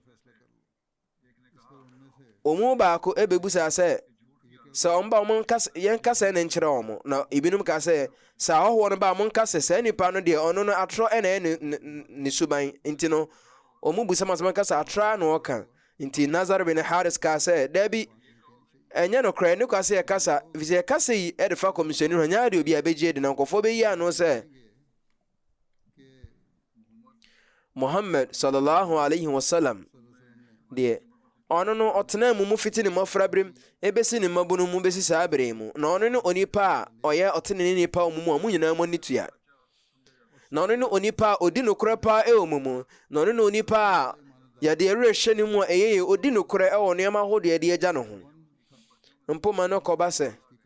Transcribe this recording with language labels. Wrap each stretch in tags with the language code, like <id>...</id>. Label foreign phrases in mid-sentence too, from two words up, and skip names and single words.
<ak>ɔmo baako ebebusa sɛ ɔmo ba ɔmo yɛn kasa ne nkyerɛ ɔmo na ebinom ka sɛ ahɔhoɔ no ba ɔmo nkasa sɛ nipa no deɛ ɔno no atorɔ ɛna ne suban nti no ɔmo busa masɛm kasa atra na ɔka nti Nazar bin Haris ka sɛ dabi ɛnyɛ no kora ne kwase yɛ kasa fisɛ kasa yi ɛde fa kɔmhyɛni ho nyaa de obi a bɛgye de na nkɔfoɔ bɛyi ano sɛ Muhammad</ak> <ar>صلى الله عليه وسلم</ar> <ak>deɛ ɔno no ɔtena mu fiti ne mmɔfra berem ebesi ne mmabunu mu besi saa bere mu na ɔno ne onipa a ɔyɛ ɔtene ne nipa ɔmo mu a mo nyinaa mo ani tua na ɔno ne onipa a odi nokorɛ paa ɛwɔ mu na ɔno ne onipa a yɛde ɛrehyɛ ne mu a ɛyɛ odi nokorɛ ɛwɔ nneɛma ahodoɔ yɛde agya no ho mpoma no kɔba sɛ</ak>